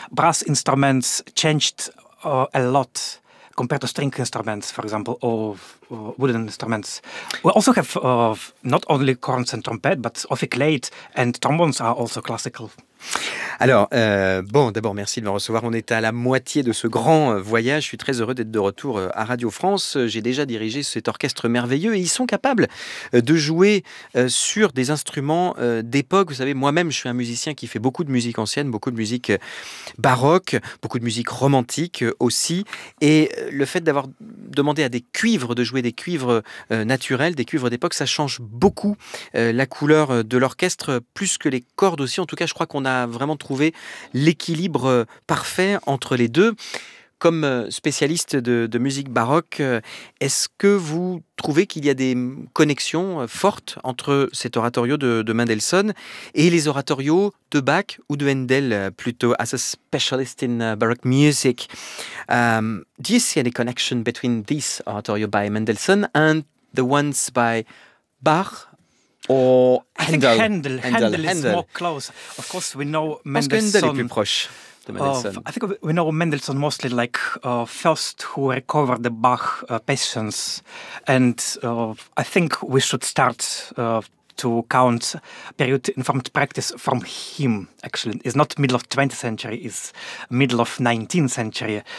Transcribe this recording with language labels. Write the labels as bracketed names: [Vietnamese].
[English] Brass instruments changed a lot compared to string instruments, for example, or wooden instruments. We also have not only horns and trumpet, but ophicleide and trombones are also classical. [French] Alors, d'abord, merci de me recevoir. On est à la moitié de ce grand voyage. Je suis très heureux d'être de retour à Radio France. J'ai déjà dirigé cet orchestre merveilleux et ils sont capables de jouer sur des instruments d'époque. Vous savez, moi-même, je suis un musicien qui fait beaucoup de musique ancienne, beaucoup de musique baroque, beaucoup de musique romantique aussi. Et le fait d'avoir demandé à des cuivres de jouer des cuivres naturels, des cuivres d'époque, ça change beaucoup la couleur de l'orchestre, plus que les cordes aussi. En tout cas, je crois qu'on a vraiment trouvé l'équilibre parfait entre les deux. Comme spécialiste de musique baroque, est-ce que vous trouvez qu'il y a des connexions fortes entre cet oratorio de Mendelssohn et les oratorios de Bach ou de Handel plutôt, [English] as a specialist in baroque music? Do you see any connection between this oratorio by Mendelssohn and the ones by Bach? Or Handel. I think Handel is more close. Of course, we know Mendelssohn. [French] Parce que Handel est plus proche de Mendelssohn. [English] I think we know Mendelssohn mostly like first who recovered the Bach passions. And I think we should start to count period informed practice from him, actually. It's not middle of 20th century, it's middle of 19th century.